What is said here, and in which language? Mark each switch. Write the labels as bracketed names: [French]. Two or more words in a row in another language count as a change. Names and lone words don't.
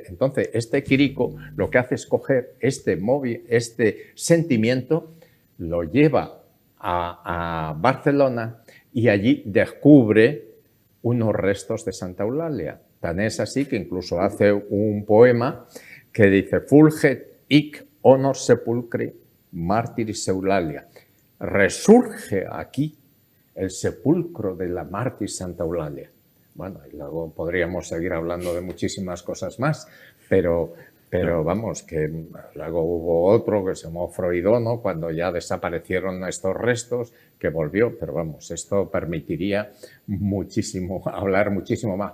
[Spanish] Entonces, este Quirico lo que hace es coger este sentimiento, lo lleva a Barcelona y allí descubre unos restos de Santa Eulalia. Tan es así que incluso hace un poema que dice [Latin] Fulget hic honor sepulcri martyris Eulalia. [Spanish] Resurge aquí el sepulcro de la mártir Santa Eulalia. Bueno, y luego podríamos seguir hablando de muchísimas cosas más, pero vamos, que luego hubo otro que se llamó Freudono, cuando ya desaparecieron estos restos, que volvió, pero vamos, esto permitiría muchísimo, hablar muchísimo más.